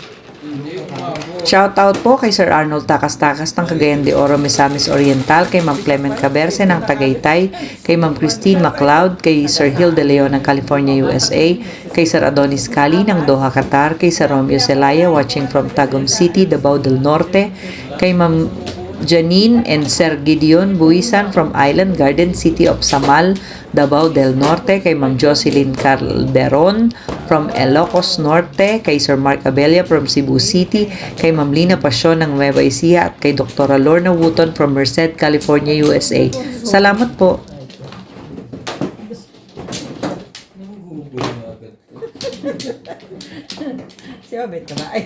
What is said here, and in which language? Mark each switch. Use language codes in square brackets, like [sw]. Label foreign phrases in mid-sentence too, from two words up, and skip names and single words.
[tl] Hindi, umabot. Shoutout po kay Sir Arnold Takas-Takas ng Cagayan de Oro, Misamis Oriental, kay Ma'am Clement Caberce ng Tagaytay, kay Ma'am Christine MacLeod, kay Sir Hill de Leon ng California, USA, kay Sir Adonis Cali ng Doha, Qatar, kay Sir Romeo Celaya [en] watching from [tl] Tagum City, Davao del Norte, kay Ma'am Janine and Sir Gideon Buisan from Island Garden City of Samal, Davao del Norte, kay Ma'am Jocelyn Calderon from Ilocos Norte, kay Sir Mark Abella from Cebu City, kay Ma'am Lina Pasyon ng Nueva Ecija at kay Dr. Lorna Wooton from Merced, California, USA. Salamat po. Nagugulo na agad ko. Siya, bet ka ba? Ay,